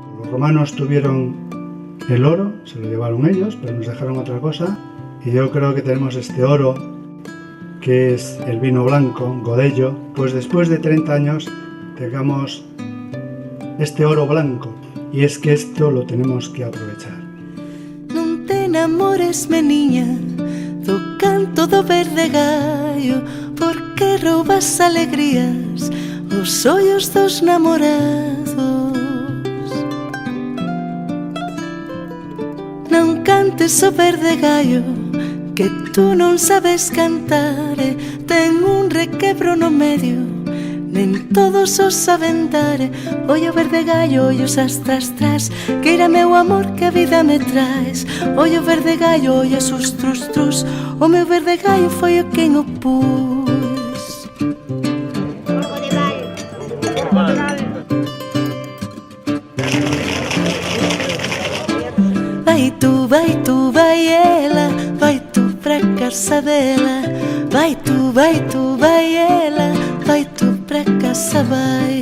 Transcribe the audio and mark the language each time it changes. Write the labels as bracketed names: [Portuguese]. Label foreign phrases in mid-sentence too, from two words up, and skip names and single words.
[Spanish] romanos tuvieron el oro, se lo llevaron ellos, pero nos dejaron otra cosa. Y yo creo que tenemos este oro, que es el vino blanco, Godello. Pues después de 30 años tengamos este oro blanco. Y es que esto lo tenemos que aprovechar. [Galician] Non te enamores, meniña, do canto do verde gallo, porque robas alegrías os ollos dos namorados. Non cantes o verde gallo, que tú non sabes cantar, ten un requebro no medio, nen todos os saben dar. Ollo verde gallo, ollos astras tras, que irá meu amor que a vida me traes. Ollo verde gallo, ollos sus trus trus, o meu verde gallo foi o quen o pus. Vai tu, vai ela, vai tu pra casa dela. Vai tu, vai ela, vai tu pra casa, vai.